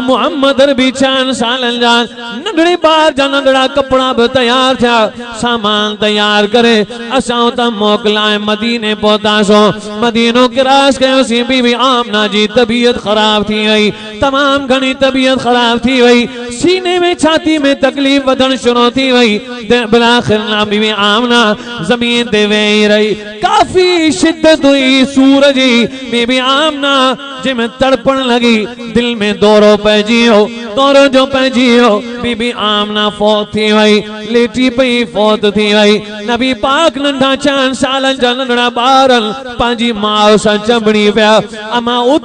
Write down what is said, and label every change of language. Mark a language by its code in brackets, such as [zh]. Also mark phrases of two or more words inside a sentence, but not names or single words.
[sd] मुहम्मद अरबी 6 सालनि जा नंढड़े ॿार जा नंढड़ा कपिड़ा बि तयार थिया सामान तयार करे असां उतां मोकिलाए मदीने पहुतासीं मदीनो क्रॉस कयोसीं बीबी आमना जी तबीयत ख़राब थी वई तमाम घणी तबीयत ख़राब थी वई सीने में छाती में तकलीफ वधण शुरू थी वई बिलाखिर बीबी आमना जमीन ते वेही रही काफी शिद्दत हुई सूर जी बीबी आमना जंहिंमें तड़पण लगी दिल में दौरो पइजी वियो दौरो जो पइजी वियो बीबी आमना फौत थी वई लेटी पई फौत थी वई नबी पाक नंढा 4 सालनि जा नंढड़ा ॿार पंहिंजी माउ सां चंबड़ी पिया अमा उथ